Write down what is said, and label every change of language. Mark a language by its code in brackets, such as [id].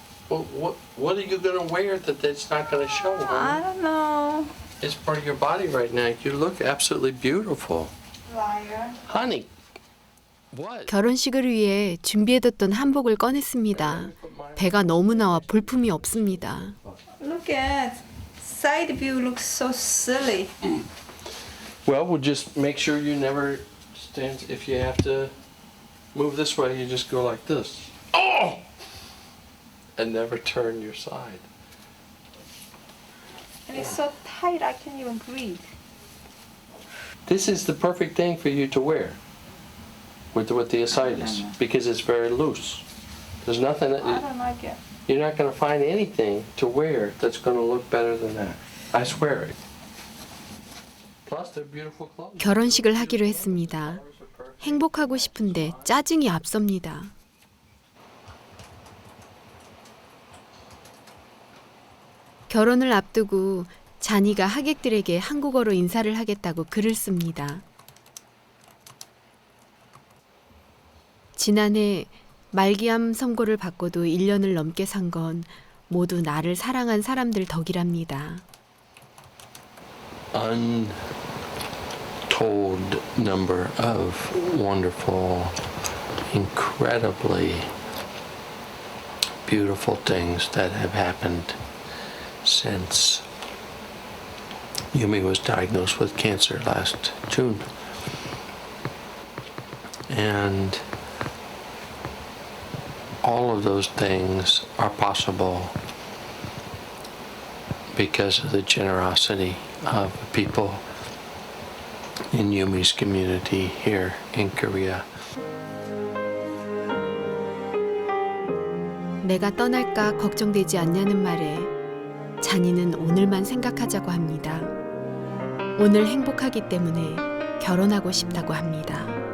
[en] well, what are you gonna wear that's not gonna show, I honey? don't know. It's part of your body right now. You look absolutely beautiful, Liar. honey. What? [ko] 결혼식을 위해 준비해뒀던 한복을 꺼냈습니다. 배가 너무 나와 볼품이 없습니다. [en] Look at side view looks so silly. Well, we'll just make sure you never stand. If you have to move this way, you just go like this. Oh! And never turn your side. And it's so tight I can't even breathe. This is the perfect thing for you to wear with the ascites because it's very loose. There's nothing that I don't like it. you're not going to find anything to wear that's going to look better than that. I swear it. Plus, they're beautiful clothes. [ko] 결혼식을 하기로 했습니다. 행복하고 싶은데 짜증이 앞섭니다. 결혼을 앞두고 잔이가 하객들에게 한국어로 인사를 하겠다고 글을 씁니다. 지난해 말기암 선고를 받고도 1년을 넘게 산 건 모두 나를 사랑한 사람들 덕이랍니다. [en] Untold number of wonderful, incredibly beautiful things that have happened since Yumi was diagnosed with cancer last June. And all of those things are possible because of the generosity of people in Yumi's community here in Korea. [ko] 내가 떠날까 걱정되지 않냐는 말에 잔이는 오늘만 생각하자고 합니다. 오늘 행복하기 때문에 결혼하고 싶다고 합니다.